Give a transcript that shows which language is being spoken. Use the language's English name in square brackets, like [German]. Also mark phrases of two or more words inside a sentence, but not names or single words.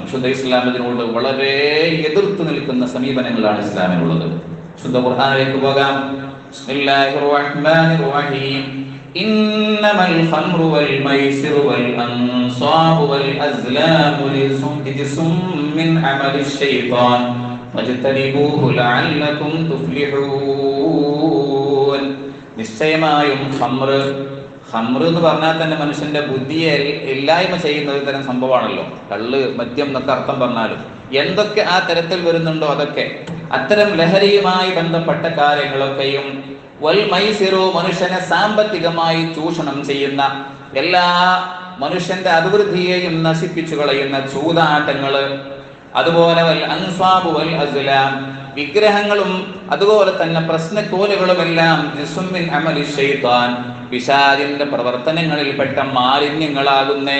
[Malayalam] ശുദ്ധ ഇസ്ലാം ഇതിനോട് വളരെ എതിർത്ത് നിൽക്കുന്ന സമീപനങ്ങളാണ് ഇസ്ലാമിനുള്ളത്. ശുദ്ധ ഖുർആനിലേക്ക് പോകാം. [Arabic] بسم الله الرحمن الرحيم. إنما الخمر والميسر والأنصاب والأزلام رجس من عمل الشيطان فاجتنبوه لعلكم تفلحون. [Malayalam] നിശ്ചയമായും ഖംർ എന്ന് പറഞ്ഞാൽ തന്നെ മനുഷ്യന്റെ ബുദ്ധിയെ ഇല്ലായ്മ ചെയ്യുന്ന ഒരു തരം സംഭവമാണല്ലോ. കള്ള്, മദ്യം എന്നൊക്കെ അർത്ഥം പറഞ്ഞാലും എന്തൊക്കെ ആ തരത്തിൽ വരുന്നുണ്ടോ അതൊക്കെ അത്തരം ലഹരിയുമായി ബന്ധപ്പെട്ട കാര്യങ്ങളൊക്കെയും [Arabic] والميسر, [Malayalam] മനുഷ്യനെ സാമ്പത്തികമായി ചൂഷണം ചെയ്യുന്ന എല്ലാ മനുഷ്യന്റെ അഭിവൃദ്ധിയെയും നശിപ്പിച്ചു കളയുന്ന ചൂതാട്ടങ്ങള്, അതുപോലെ [Arabic] والأنصاب والأزلام, [Malayalam] വിഗ്രഹങ്ങളും അതുപോലെ തന്നെ പ്രശ്നക്കോലുകളുമെല്ലാം [Arabic] رجس من عمل الشيطان, [Malayalam] പിശാചിന്റെ പ്രവർത്തനങ്ങളിൽപ്പെട്ട മാലിന്യങ്ങളാകുന്നേ.